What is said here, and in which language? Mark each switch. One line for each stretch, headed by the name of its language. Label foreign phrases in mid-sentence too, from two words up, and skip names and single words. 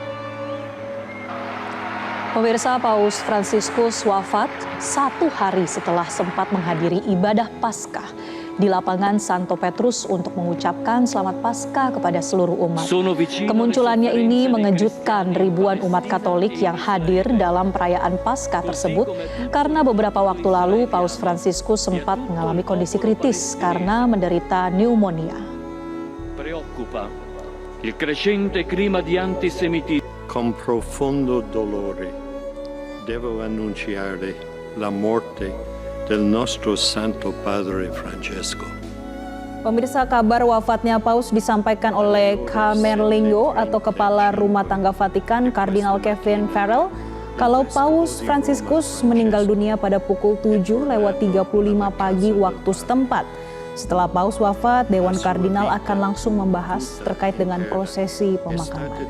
Indonesian: Pemirsa, Paus Fransiskus wafat 1 hari setelah sempat menghadiri ibadah Paskah di lapangan Santo Petrus untuk mengucapkan selamat Paskah kepada seluruh umat. Kemunculannya ini mengejutkan ribuan umat Katolik yang hadir dalam perayaan Paskah tersebut karena beberapa waktu lalu Paus Fransiskus sempat mengalami kondisi kritis karena menderita pneumonia.
Italian: Il crescente clima di antisemitismo. Con profondo dolore devo annunciare la morte del nostro Santo Padre Francesco.
Indonesian: Pemirsa, kabar wafatnya Paus disampaikan oleh Camerlengo atau Kepala Rumah Tangga Vatikan, Kardinal Kevin Farrell, kalau Paus Fransiskus meninggal dunia pada pukul 7:35 pagi waktu setempat. Setelah Paus wafat, Dewan Kardinal akan langsung membahas terkait dengan prosesi pemakaman.